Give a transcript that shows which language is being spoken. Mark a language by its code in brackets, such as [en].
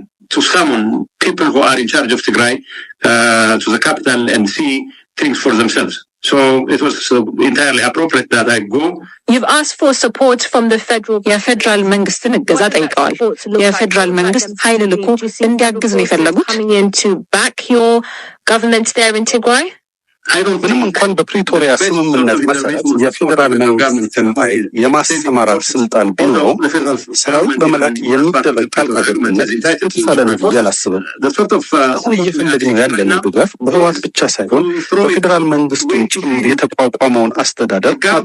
[en] to summon people who are in charge of Tigray to the capital and see things for themselves. So it was entirely appropriate that I go. You've asked for support from the [am] የፌደራል መንግስትን እገዛ ጠይቀዋል። የፌደራል መንግስት ኃይል ልኮ እንዲያግዝ ነው የፈለጉት? [en] To back your government there in Tigray? [am] ምንም እንኳን በፕሪቶሪያ ስምምነት መሰረት የፌዴራል መንግስትን ኃይል የማሰማራት ስልጣን ቢኖረውም ሰራዊት በመላክ የሚደረግ ጣልቃ ገብነት የተሻለ ነው ብዬ አላስብም። አሁን እየፈለግን ያለነው ድጋፍ በህወሓት ብቻ ሳይሆን በፌዴራል መንግስቱን ጭምር የተቋቋመውን አስተዳደር